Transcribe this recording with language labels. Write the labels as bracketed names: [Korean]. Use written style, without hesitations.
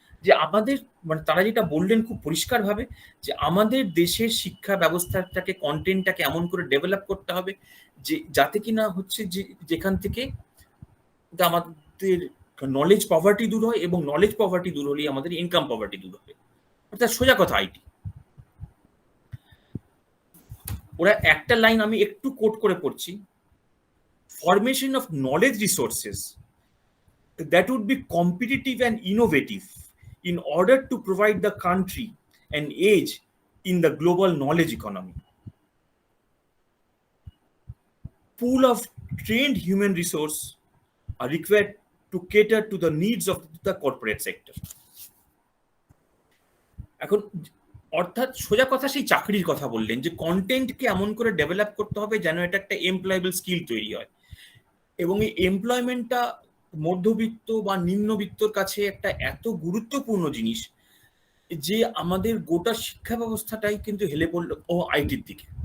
[Bangla] যে আমাদের মানে তারা যেটা বললেন খুব পরিষ্কার ভাবে, যে আমাদের দেশের শিক্ষা ব্যবস্থাটাকে কন্টেন্টটাকে এমন করে ডেভেলপ করতে হবে যে যাতে কিনা হচ্ছে যে যেখান থেকে আমাদের নলেজ পভার্টি দূর হয়, এবং নলেজ পভার্টি দূর হলেই আমাদের ইনকাম পভার্টি দূর হবে। অর্থাৎ সোজা কথা আইটি। ওরা একটা লাইন আমি একটু কোট করে পড়ছি, [English] formation of knowledge resources that would be competitive and innovative in order to provide the country an edge in the global knowledge economy. Pool of trained human resource are required to cater to the needs of the corporate sector. [Bangla] এখন অর্থাৎ সোজা কথা সেই চাকরির কথা বললেন, যে কন্টেন্টকে এমন করে ডেভেলপ করতে হবে যেন এটা একটা এমপ্লয়েবল স্কিল তৈরি হয়, এবং এই এমপ্লয়মেন্টটা মধ্যবিত্ত বা নিম্নবিত্তর কাছে একটা এত গুরুত্বপূর্ণ জিনিস যে আমাদের গোটা শিক্ষা ব্যবস্থাটাই কিন্তু হেলে পড়লো আইটির দিকে।